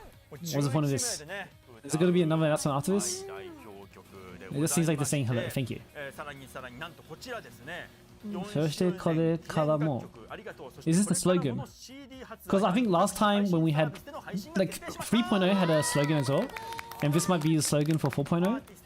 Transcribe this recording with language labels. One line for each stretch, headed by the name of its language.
English: What's the point of this? Is it going to be another announcement after this? It just seems like they're saying hello. Thank you.
Japanese: さらになんとこちらですね。そしてこれからも
English: Is this the slogan? Because I think last time when we had like 3.0 had a slogan as well, and this might be the slogan for 4.0.